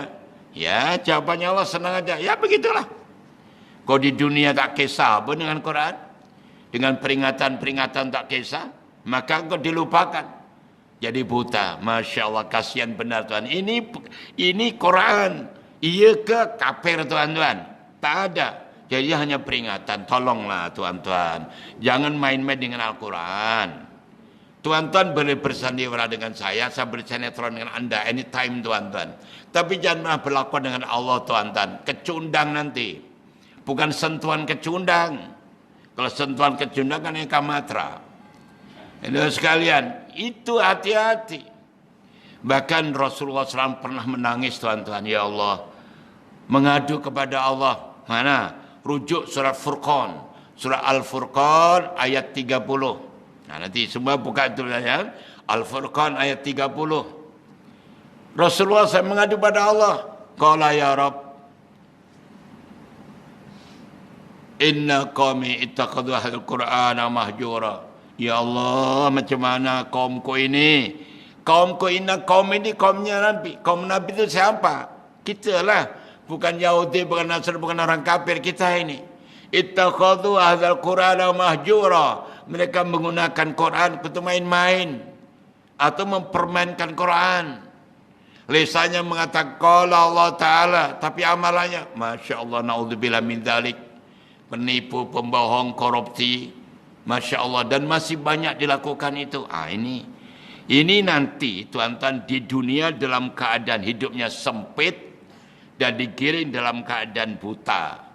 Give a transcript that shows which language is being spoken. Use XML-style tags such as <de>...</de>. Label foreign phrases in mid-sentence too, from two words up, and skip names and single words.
<ms>Ya, jawabannya Allah senang aja. Ya begitulah. Kau di dunia tak kisah pun dengan Quran. Dengan peringatan-peringatan tak kisah. Maka engkau dilupakan. Jadi buta.</ms> <ar>ما شاء الله,</ar> <ms>kasihan benar Tuhan. Ini Quran. Iya ke kafir tuan-tuan? Tak ada. Jadi hanya peringatan. Tolonglah tuan-tuan. Jangan main-main dengan Al-Quran. Tuan-tuan boleh bersandiwara dengan saya bersinetron dengan anda anytime tuan-tuan. Tapi janganlah berlaku dengan Allah tuan-tuan. Kecundang nanti. Bukan sentuhan kecundang. Kalau sentuhan kecundang kan yang kamatra. Itu sekalian, itu hati-hati. Bahkan Rasulullah SAW pernah menangis tuan-tuan. Ya Allah, mengadu kepada Allah. Mana? Rujuk surat Furqan. Surah Al-Furqan ayat 30. Nah, nanti semua buka itu ya. Al-Furqan ayat 30. Rasulullah SAW mengadu pada Allah.</ms> <ar>قال يا رب، إن قومي اتخذوا هذا القرآن مهجورا.</ar> <ms>Ya Allah, macam mana kaumku ini? Kaumku ini, kaum ini kaumnya Nabi. Kaum Nabi itu siapa? Kita lah. Bukan Yahudi, bukan Nasr, bukan orang kafir. Kita ini.</ms> <ar>اتخذوا هذا القرآن مهجورا.</ar> <ms>Mereka menggunakan Quran untuk main-main. Atau mempermainkan Quran. Lisannya mengatakan</ms> <ar>قال الله تعالى.</ar> <ms>Tapi amalannya,</ms> <ar>ما شاء الله، نعوذ بالله من ذلك.</ar> <ms>Penipu, pembohong, korupsi.</ms> <ar>ما شاء الله,</ar> <ms>dan masih banyak dilakukan itu. Ini nanti tuan-tuan di dunia dalam keadaan hidupnya sempit dan digiring dalam keadaan buta.</ms>